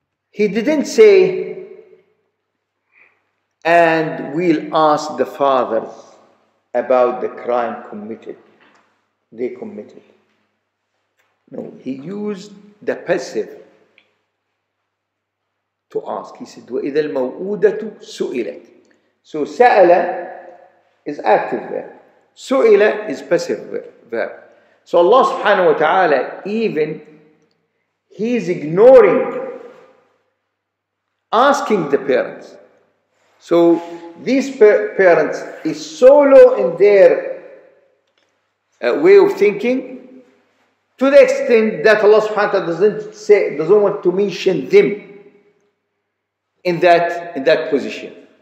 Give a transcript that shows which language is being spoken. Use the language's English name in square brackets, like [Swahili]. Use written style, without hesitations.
[English] He didn't say, and we'll ask the fathers about the crime they committed. No, he used the passive to ask. He said, [Arabic] وَإِذَا الْمَوْءُودَةُ سُئِلَتْ. [English] So سَأَلَ is active verb. سُئِلَ is passive verb. So Allah subhanahu wa ta'ala, even He's ignoring asking the parents. So these parents is so low in their way of thinking, to the extent that Allah subhanahu wa ta'ala doesn't want to mention them in that position.